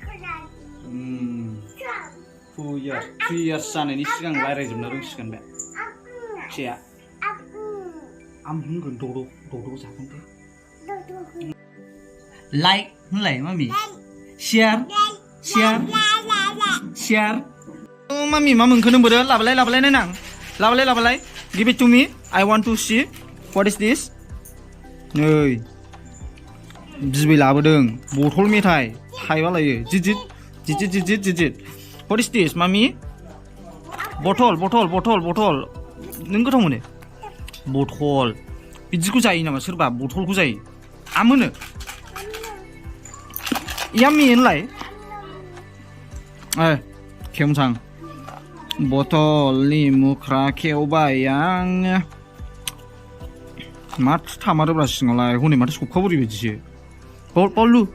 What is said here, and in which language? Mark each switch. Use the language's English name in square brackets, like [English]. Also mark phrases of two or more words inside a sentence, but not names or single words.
[English] 2 years [Bodo] जानायनि सिगां रायज्लायजोबनो रोंसिगोन बे सिया आं होनगोन दद' जागोन दे लाइक होनलाय मामि शेयार मामि मा मोनखो नोंबो लाबोलाय नायनां लाबोलाय [English] give it to me I want to see what is this [Bodo] नै बिबै लाबोदों बथल मेथाइ थाइबा लायो जिजित [English] what is this [Bodo] मामि बथल नों गोथाव मोनो बथल बिदिखौ जायो नामा सोरबा बथलखौ जायो आं मोनो याम्मी होनलाय खेमसां बथलनि मुख्रा खेवबाय आङो माथो थामारोब्रा सिङावलाय हनै माथो सबखाबोरै बायदिसो लु